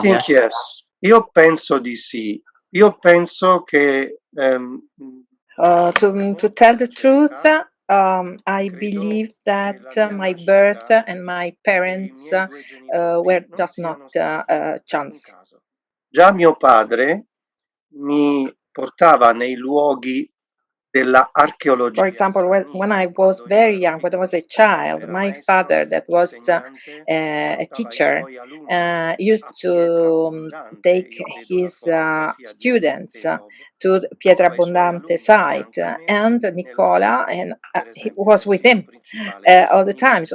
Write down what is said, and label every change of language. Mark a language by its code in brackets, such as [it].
[en] I think yes. [it] Io penso di sì. Io penso che [en] to tell the truth, I believe that my birth and my parents were just not chance. [it] Già mio padre mi portava nei luoghi della archeologia. [en] For example, when I was very young, when I was a child, my father, that was a teacher, used to take his students to the Pietrabondante site, and Nicola, and he was with him all the time.